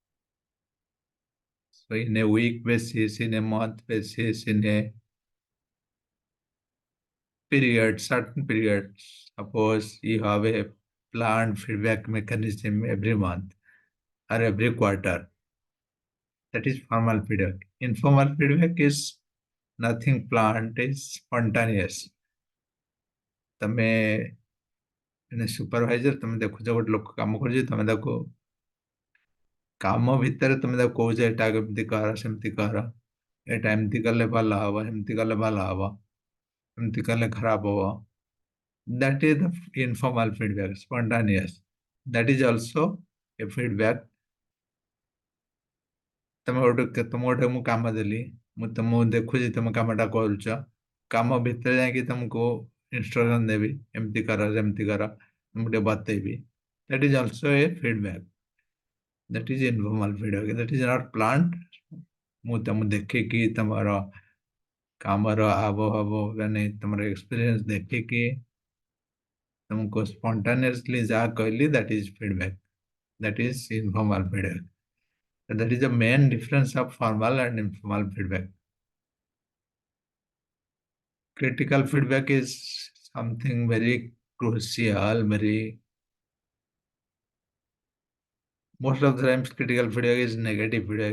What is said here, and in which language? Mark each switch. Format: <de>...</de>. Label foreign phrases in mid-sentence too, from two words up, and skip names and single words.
<en>So in a week basis, in a month basis, in a period, certain periods. Suppose you have a planned feedback mechanism every month or every quarter. That is formal feedback. Informal feedback is nothing planned, is spontaneous.</en> <or>ତମେ ମାନେ ସୁପରଭାଇଜର ତମେ ଦେଖୁଛ ଗୋଟେ ଲୋକ କାମ କରୁଛି, ତମେ ତାକୁ କାମ ଭିତରେ ତମେ ତାକୁ କହୁଛ ଏଟା ଏମିତି କର ସେମିତି କର, ଏଟା ଏମିତି କଲେ ଭଲ ହବ, ଏମିତି କଲେ ଭଲ ହବ, ଏମିତି କଲେ ଖରାପ ହବ।</or> <en>That is the informal feedback, spontaneous. That is also a feedback.</en> <or>ତମେ ଗୋଟେ ମୁଁ କାମ ଦେଲି, ମୁଁ ତମକୁ ଦେଖୁଛି ତମେ କାମଟା କରୁଛ, କାମ ଭିତରେ ଯାଇକି ତମକୁ ଇନଷ୍ଟ୍ରକ୍ସନ ଦେବି, ଏମିତି କର ସେମିତି କର, ମୁଁ ଟିକେ ବତେଇବି।</or> <en>That is also a feedback. That is informal feedback. That is not planned.</en> <or>ମୁଁ ତମକୁ ଦେଖିକି ତମର କାମର ଆବଭାବ ମାନେ ତମର ଏକ୍ସପିରିଏନ୍ସ ଦେଖିକି तुमको spontaneously ଯାହା କହିଲି,</or> <en>that is feedback. That is informal feedback. So that is the main difference of formal and informal feedback. Critical feedback is something very crucial, very most of the times critical feedback is negative feedback.</en>